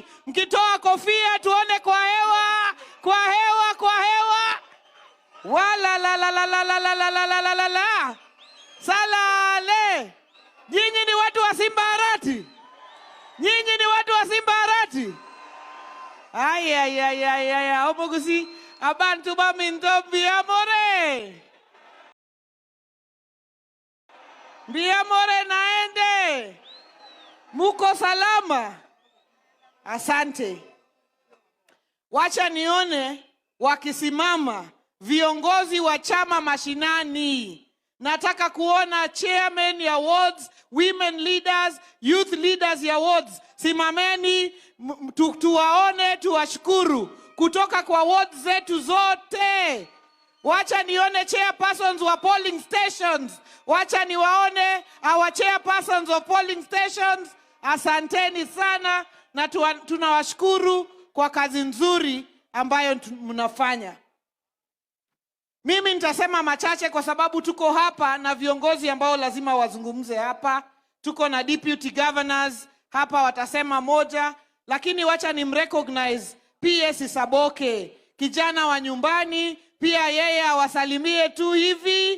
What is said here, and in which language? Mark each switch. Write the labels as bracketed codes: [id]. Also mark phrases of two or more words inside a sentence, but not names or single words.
[sw] Mkitoa kofia tuone kwa hewa. Kwa hewa, kwa hewa. Wala la la la la la la la la la la la la. Salale. Nyinyi ni watu wa Simbarati. Nyinyi ni watu wa Simbarati. Ay ay ay ay ay. [guz] Omugusi abantu baminto biamore. Biamore naende. [sw] Muko salama. Asante. Wacha nione wakisimama viongozi wa chama mashinani. Nataka kuona chairman ya wards, women leaders, [en] youth leaders [sw] ya wards. Simameni tuwaone, tuwashukuru kutoka kwa wards zetu zote. Wacha nione chairpersons wa [en] polling stations. [sw] Wacha niwaone [en] our chairpersons of polling stations. [sw] Asanteni sana na tunawashukuru kwa kazi nzuri ambayo mnafanya. Mimi nitasema machache kwa sababu tuko hapa na viongozi ambao lazima wazungumze hapa. Tuko na [en] deputy governors [sw] hapa watasema moja, lakini wacha nimrecognize PS Saboke, kijana wa nyumbani, pia yeye awasalimie tu hivi.